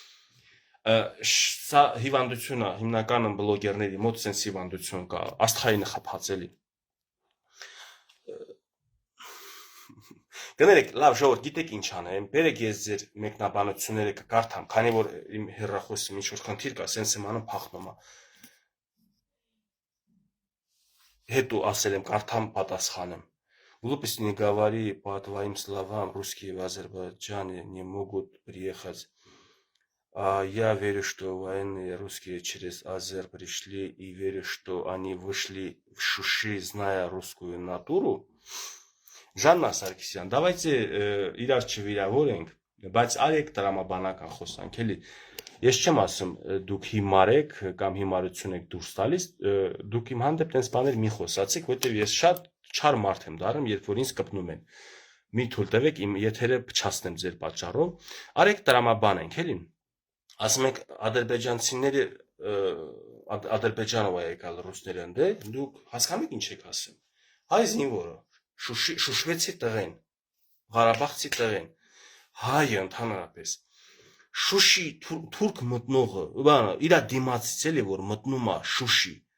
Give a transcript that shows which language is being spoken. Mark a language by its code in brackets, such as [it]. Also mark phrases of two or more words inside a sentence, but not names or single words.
[hy] սա հիվանդություն է, հիմնականում բլոգերների մոտ սենց հիվանդություն կա, աստղային խփած էլի։ Գներեք, լավ ժողովուրդ, գիտեք ինչ անեմ, բերեք ես ձեր մեկնաբանությունները կկարդամ, քանի որ իմ հեռախոսում ինչ որ խնդիր կա, սենց եմ անում փախնում է։ Հետո ասել եմ, կարդամ պատասխանեմ։ [ru] Глупости не говори по твоим словам, русские в Азербайджане не могут приехать. Я верю, что военные русские через Азер пришли и верю, что они вышли в Шуши, зная русскую натуру. [hy] Жанна Саркисյան, давайте իրար չվիրավորենք, բայց արեք տրամաբանական խոսանք, էլի։ Ես չեմ ասում դուք հիմար եք կամ հիմարություն եք դուրս տալիս, դուք իմ հանդեպ տենց բաներ մի խոսացեք, որտեղ ես շատ չար մարդ եմ դառնում, երբ որ ինձ կպնում են։ Մի թույլ տվեք իմ եթերը փչացնեմ ձեր պատճառով, արեք տրամաբանենք, էլի։ Ասում եք ադրբեջանցիները Ադրբեջանով եկալ ռուսները ընդ, դուք հասկանում եք ինչ եք ասում։ Հայ զինվորը Շուշվեցի տղեն, Ղարաբաղցի տղեն, հայը ընդհանրապես, Շուշի թուրք մտնողը, իրա դիմացից էլի որ մտնում է Շուշի,